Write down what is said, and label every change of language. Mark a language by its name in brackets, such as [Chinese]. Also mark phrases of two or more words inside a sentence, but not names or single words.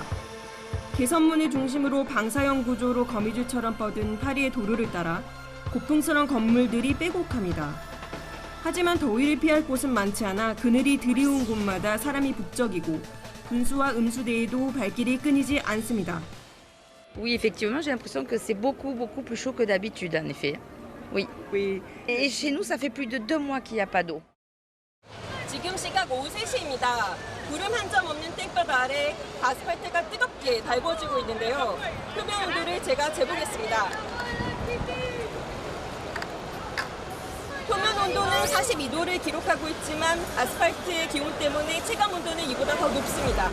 [Korean] 개선문을 중심으로 방사형 구조로 거미줄처럼 뻗은 파리의 도로를 따라 고풍스러운 건물들이 빼곡합니다. 하지만 더위를 피할 곳은 많지 않아 그늘이 드리운 곳마다 사람이 북적이고 분수와 음수대에도 발길이 끊이지 않습니다. [French] Oui, effectivement, j'ai l'impression que c'est beaucoup plus chaud que d'habitude, en effet. Oui. Et chez nous, ça fait plus de 2 mois qu'il n'y a pas d'eau. [Korean] 지금 시각 오후 3시입니다. 구름 한 점 없는 땡볕 아래 아스팔트가 뜨겁게 달궈지고 있는데요. 표면 온도를 제가 재보겠습니다. 표면 온도는 42도를 기록하고 있지만 아스팔트의 기온 때문에 체감 온도는 이보다 더 높습니다.